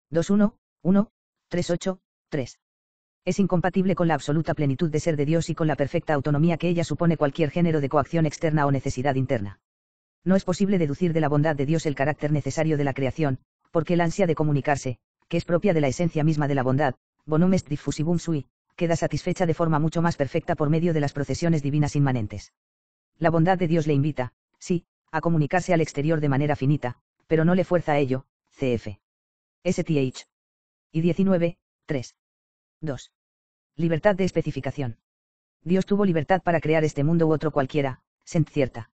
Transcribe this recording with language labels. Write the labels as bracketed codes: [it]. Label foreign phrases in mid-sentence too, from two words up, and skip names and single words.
[es] 2.1, 1, 3:8, 3. Es incompatible con la absoluta plenitud de ser de Dios y con la perfecta autonomía que ella supone cualquier género de coacción externa o necesidad interna. No es posible deducir de la bondad de Dios el carácter necesario de la creación, porque el ansia de comunicarse, que es propia de la esencia misma de la bondad, [la] bonum est diffusivum sui, [es] queda satisfecha de forma mucho más perfecta por medio de las procesiones divinas inmanentes. La bondad de Dios le invita, sí, a comunicarse al exterior de manera finita, pero no le fuerza a ello, cf. STH. Y 19, 3. 2. Libertad de especificación. Dios tuvo libertad para crear este mundo u otro cualquiera, sent cierta.